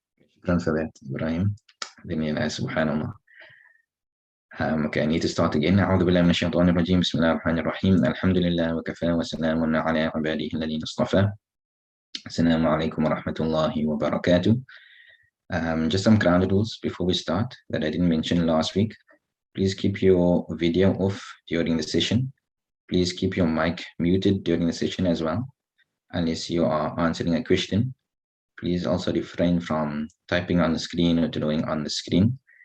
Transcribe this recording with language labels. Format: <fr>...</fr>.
<en>Shukran for that, Ibrahim. Subhanallah. Okay, I need to start again.</en> <ar>أعوذ بالله من الشيطان الرجيم. بسم الله الرحمن الرحيم. الحمد لله وكفى وسلام على عباده الذين اصطفى. السلام عليكم ورحمة الله وبركاته.</ar> <en>Just some ground rules before we start that I didn't mention last week. Please keep your video off during the session. Please keep your mic muted during the session as well, unless you are answering a question. Please also refrain from typing on the screen or drawing on the screen.</en>